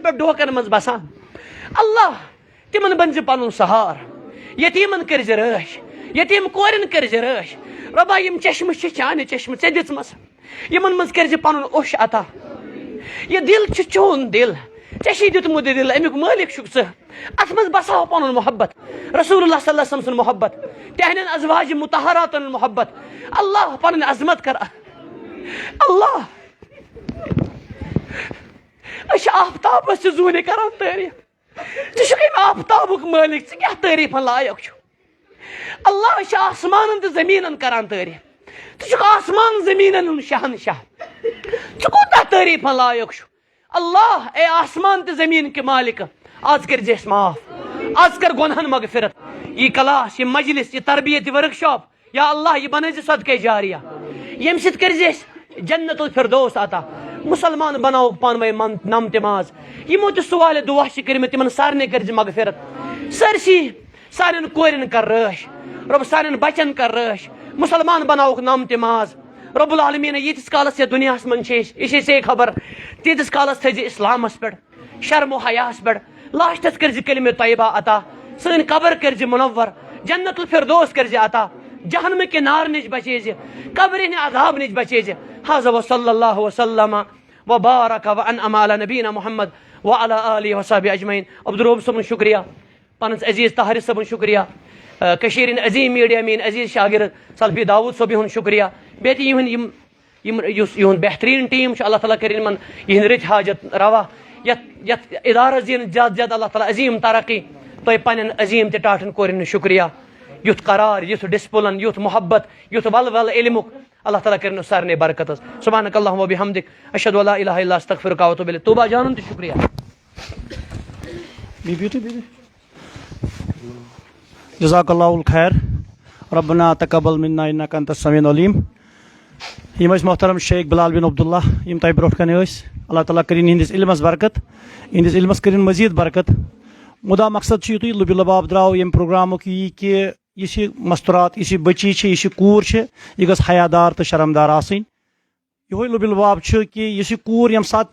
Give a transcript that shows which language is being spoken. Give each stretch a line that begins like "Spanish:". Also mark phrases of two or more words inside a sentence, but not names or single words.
Kashmiri: پٮ۪ٹھ ڈوکن منٛز بسان اللہ تِمن بنزِ پنُن سہار یتیمن کرزِ رٲچھ یتیم کورن کرزِ رٲچھ ربا یم چشمہٕ چھِ چانہِ چشمہٕ ژےٚ دِژمَس یمن منٛز کرزِ پنُن اوٚش عطا یہ دل چھُ چون دل ژےٚ چھُے دیُتمُت یہِ دل امیُک مٲلک چھُکھ ژٕ اتھ منٛز بساو پنُن محبت رسول اللہ
Arabic: صلی اللہ علیہ وسلم
Kashmiri: سُنٛد محبت تہنٛدٮ۪ن ازواج مطہراتن محبت اللہ پنٕنۍ عظمت کر اللہ أسۍ چھِ آفتابس تہِ زوٗنہِ کران تعریٖف ژٕ چھُکھ امہِ آفتابُک مٲلک ژٕ کیٛاہ تعریٖفن لایق چھُ اللہ أسۍ چھِ آسمانن تہٕ زمیٖنن کران تعریٖف ژٕ چھُکھ آسمان زمیٖنن ہُنٛد شہنشاہ ژٕ کوٗتاہ تعریٖفن لایق چھُ اللہ اے آسمان تہٕ زمیٖن
Urdu: کے مالک
Kashmiri: آز کرزِ اَسہِ معاف آز کر گۄنہن مغفرت یہ کلاس یہ مجلس یہ تربیت یہ ورک شاپ یا اللہ یہ بنٲیزِ صدقے جاریہ ییٚمہِ سۭتۍ کرزِ اَسہِ جنت الفردوس عطا مسلمان بناوُکھ پانہٕ ؤنۍ نم تماز یمو تہِ سوالہِ دعا چھِ کٔرمٕتۍ تِمن سارنٕے کرزِ مغفرت سٲرسٕے سانٮ۪ن کورٮ۪ن کر رٲچھ رۄب سانٮ۪ن بچن کر رٲچھ مسلمان بناوُکھ نم تماز رب العالمین ییٖتِس کالس یتھ دُنیاہس منٛز چھِ أسۍ یہِ چھِ ژےٚ خبر تیٖتِس کالس تھٲیزِ اسلامس پٮ۪ٹھ شرم و حیاہس پٮ۪ٹھ لاسٹس کرزِ کلمہ طیبہ عطا سٲنۍ قبر کرزِ منور جنت الفردوس کرزِ عطا جہنم کے نار نش بچیزِ قبر ہِنٛدِ عذاب نش بچیزِ حاذا
Arabic: وصلی اللہ وسلم وبارک وانعم علی نبینا محمد وعلى آلہ وصحبہ اجمعین
Kashmiri: عبدالرؤف صٲبُن شکریہ پنس عزیز طاہر صٲبُن شکریہ کٔشیٖرِ ہِنٛدۍ عظیٖم میٖڈیا میٲنۍ عزیٖز شاگرد سلفی داوود صٲب یِہُنٛد شکریہ بیٚیہِ تہِ یُس یِہُنٛد بہتریٖن ٹیٖم چھُ اللہ تعالیٰ کٔرِنۍ یِمن یِہنٛدۍ رٕتۍ حاجت روا یتھ ادارس دِن زیادٕ زیادٕ اللہ تعالیٰ عظیٖم ترقی تۄہہِ پننٮ۪ن عظیٖم تہِ ٹاٹھن کورٮ۪ن شکریہ یُتھ قرار یُتھ ڈسپلن یُتھ محبت یُتھ ول علمُک اللہ تعالیٰ کٔرِنو سارنٕے برکت حظ
Arabic: سبحانک اللہم وبحمدک اشہدُ ان لا الہ الا انت استغفرک واتوب الیک
Kashmiri: طوبہ جانُن تہِ شکریہ
Arabic: جزاک اللہ الخیر ربنا تقبل منا انک انت السمیع العلیم
Kashmiri: یم ٲسۍ محترم شیخ بلال بن عبداللہ یم تۄہہِ برونٛٹھ کَنہِ ٲسۍ اللہ تعالیٰ کٔرِنۍ یِہنٛدِس علمس برکت یِہنٛدِس علمس کٔرِنۍ مزیٖد برکت مدا مقصد یتھے لبہِ لباب درٛاو ییٚمہِ پروگرامُک یی کہ یُس یہِ مستورات یُس یہِ بچی چھِ یُس یہِ کوٗر چھِ یہِ گٔژھ حیادار تہٕ شرمدار آسٕنۍ یِہوے لبہِ لباب چھُ کہ یُس یہِ کوٗر ییٚمہِ ساتہٕ